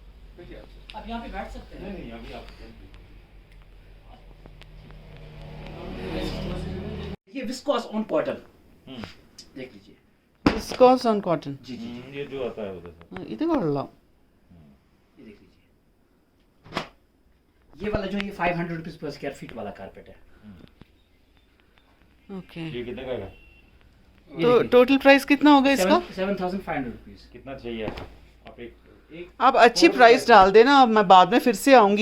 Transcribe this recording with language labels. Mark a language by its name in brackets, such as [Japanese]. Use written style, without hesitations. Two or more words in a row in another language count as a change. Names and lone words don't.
[Hindi] आप यहाँ पे बैठ सकते हैं। नहीं अभी आप ये [English] viscose on cotton [Hindi] देख लीजिए। [English] viscose on cotton. [Hindi] जी जी जी, ये जो आता है उधर से [Malayalam] ഇത് കൊള്ളാം. [Hindi] ये देख लीजिए। ये वाला जो ये 500 [English] rupees per square feet [Hindi] वाला कारपेट है। ओके. ये कितने का है? तो [English] total price [Hindi] कितना होगा इसका? 7,500 रुपीज। कितना चाहिए आप एक आप अच्छी प्राइस डाल देना, अब मैं बाद में फिर से आऊंगी.